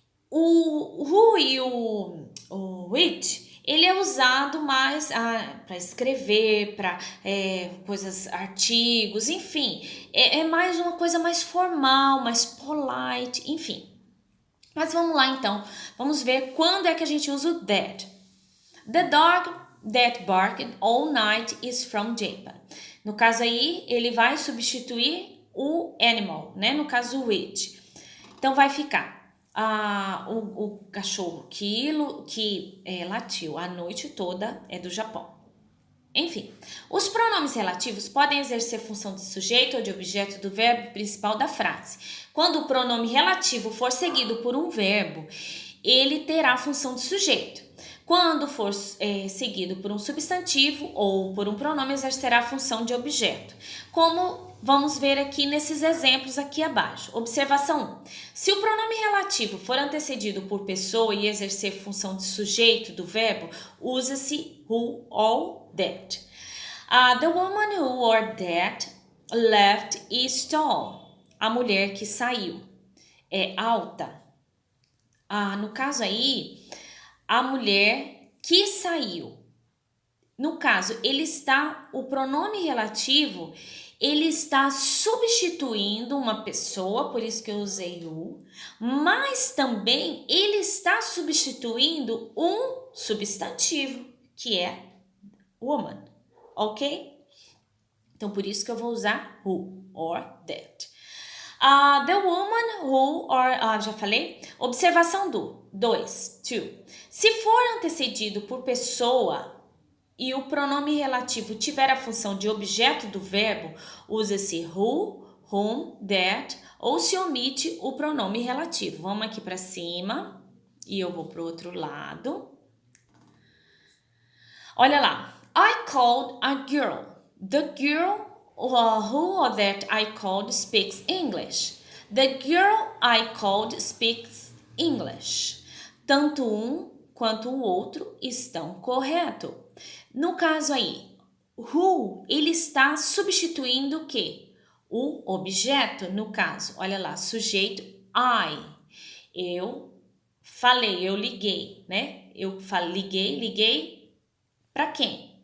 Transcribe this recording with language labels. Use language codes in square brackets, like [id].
[pt] O who e o which, ele é usado mais para escrever, para coisas, artigos, enfim. É mais uma coisa mais formal, mais polite, enfim. Mas vamos lá então. Vamos ver quando é que a gente usa o that. [en] The dog that barked all night is from Japan. [pt] No caso aí, ele vai substituir o animal, né? No caso, o which. Então, vai ficar o cachorro que latiu a noite toda é do Japão. Enfim, os pronomes relativos podem exercer função de sujeito ou de objeto do verbo principal da frase. Quando o pronome relativo for seguido por um verbo, ele terá a função de sujeito. Quando for seguido por um substantivo ou por um pronome, exercerá a função de objeto. Como vamos ver aqui nesses exemplos aqui abaixo. Observação 1. Se o pronome relativo for antecedido por pessoa e exercer função de sujeito do verbo, usa-se who or that. [en] The woman who or that left is tall. [pt] A mulher que saiu é alta. No caso aí, a mulher que saiu. No caso, o pronome relativo, ele está substituindo uma pessoa, por isso que eu usei o, mas também ele está substituindo um substantivo, que é woman, ok? Então, por isso que eu vou usar who or that. [en] The woman who or... [pt] já falei? Observação 2. Se for antecedido por pessoa e o pronome relativo tiver a função de objeto do verbo, usa-se who, whom, that, ou se omite o pronome relativo. Vamos aqui para cima e eu vou para o outro lado. Olha lá. [en] I called a girl. The girl who or that I called speaks English. The girl I called speaks English. [pt] Tanto um quanto o outro estão corretos. No caso aí, who, ele está substituindo o quê? O objeto, no caso. Olha lá, sujeito I. Eu falei, eu liguei, né? Eu liguei para quem?